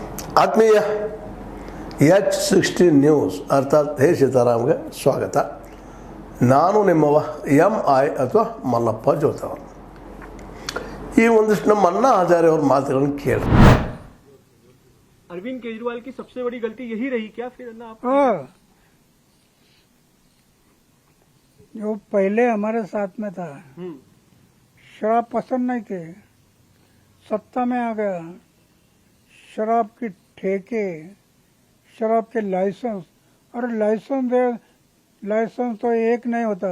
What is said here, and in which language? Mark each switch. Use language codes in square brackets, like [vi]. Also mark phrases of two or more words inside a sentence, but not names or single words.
[kn] ಆತ್ಮೀಯ H16 ನ್ಯೂಸ್ ಅರ್ಥಾತ್ ಹೇ ಸೀತಾರಾಮ್ಗೆ ಸ್ವಾಗತ. ನಾನು ನಿಮ್ಮವ MI ಅಥವಾ ಮಲ್ಲಪ್ಪ ಜೋತವ. ಈ ಒಂದಿಷ್ಟು ನಮ್ಮ ಅಣ್ಣಾ ಹಜಾರೆ ಅವ್ರ ಮಾತುಗಳನ್ನು ಕೇಳಿ. [hi] अरविंद केजरीवाल की सबसे बड़ी गलती यही रही क्या फिर अन्ना आप? जो पहले हमारे साथ में था, शराब पसंद नहीं थे, सत्ता में आ गया, शराब की ठेके, शराब के लाइसेंस, और लाइसेंस तो एक नहीं होता.